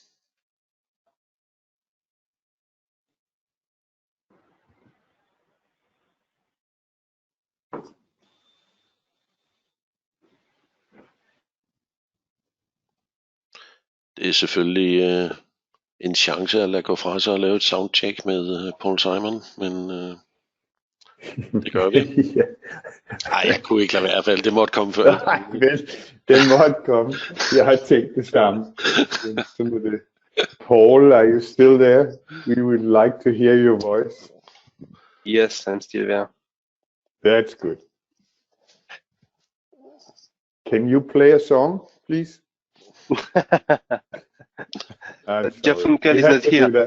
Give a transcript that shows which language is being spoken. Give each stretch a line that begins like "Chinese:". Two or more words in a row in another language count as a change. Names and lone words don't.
Danish: Det er selvfølgelig en chance at lade gå fra sig og lave et soundcheck med Paul Simon, men det gør vi. Ja. Nej, jeg kunne ikke lade være i hvert fald. Det måtte komme før. Nej, vel, den måtte komme. Jeg har tænkt det samme. Så må det.
English: Paul, are you still there? We would like to hear your voice. Yes, I'm still there. That's good. Can you play a song, please? Jeff Funkel is not here.